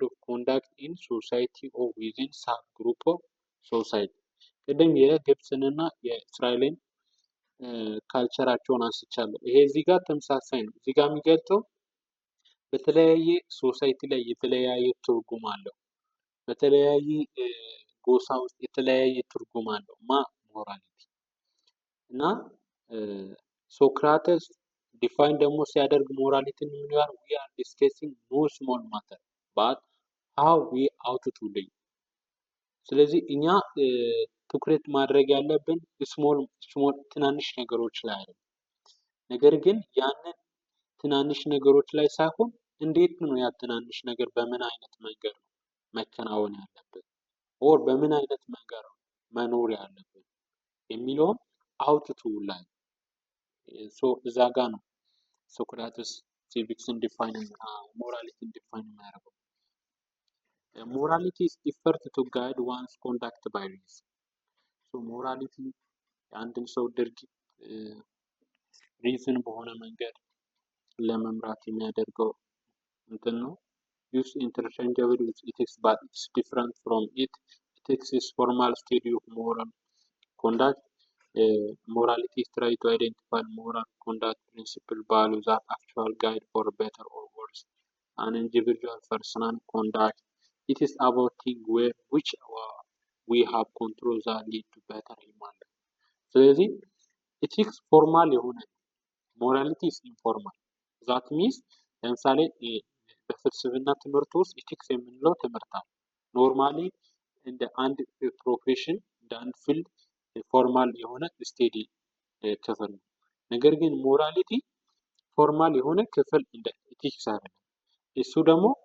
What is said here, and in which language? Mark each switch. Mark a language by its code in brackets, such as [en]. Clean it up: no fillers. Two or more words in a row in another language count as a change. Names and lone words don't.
[en] of conduct in society or within sub group of society። [am] ቅድም የግብፅንና የእስራኤልን ካልቸራቸውን አንስቻለሁ። ይሄ እዚህ ጋር ተመሳሳይ ነው። እዚህ ጋር የሚገልጸው በተለያየ ሶሳይቲ ላይ የተለያየ ትርጉም አለው። በተለያየ ጎሳ ውስጥ የተለያየ ትርጉም አለው ሞራሊቲ እና ሶክራተስ ዲፋይን ደግሞ ሲያደርግ ሞራሊቲን ምን ይላል? [en] we are discussing no small matter but how we ought to live። [am] ስለዚህ እኛ ትኩረት ማድረግ ያለብን ስሞል ትናንሽ ነገሮች ላይ አይደለም፣ ነገር ግን ያንን ትናንሽ ነገሮች ላይ ሳይሆን እንዴት ነው ያ ትናንሽ ነገር በምን አይነት መንገድ ነው መከናወን ያለበት ኦር በምን አይነት መንገድ ነው መኖር ያለበት የሚለውን አውጥቱ ላይ እዛ ጋ ነው ሶክራተስ ሲቪክስን ዲፋይን ሞራሊቲን ዲፋይን የሚያደርገው። ሞራሊቲ [en] is effort to guide one's conduct by reason። [am] ሞራሊቲ የአንድን ሰው ድርጊት ሪዝን በሆነ መንገድ ለመምራት የሚያደርገው እንትን ነው። [en] use interchangeable with ethics but it's different from it. Ethics is formal study of moral conduct. Morality is try to identify moral conduct principle values that actual guide for better or worse an individual personal conduct. It is about things which we have control that lead to better human life። ስለዚህ ethics formal [am] የሆነ ሞራሊቲ [en] is informal that means [am] ለምሳሌ በፍልስፍና ትምህርት ውስጥ ኢቲክስ የምንለው ትምህርት አለ። ኖርማሊ እንደ አንድ ፕሮፌሽን እንደ አንድ ፊልድ ፎርማል የሆነ ስቴዲ ክፍል ነው። ነገር ግን ሞራሊቲ ፎርማል የሆነ ክፍል እንደ ኢቲክስ አይደለም። እሱ ደግሞ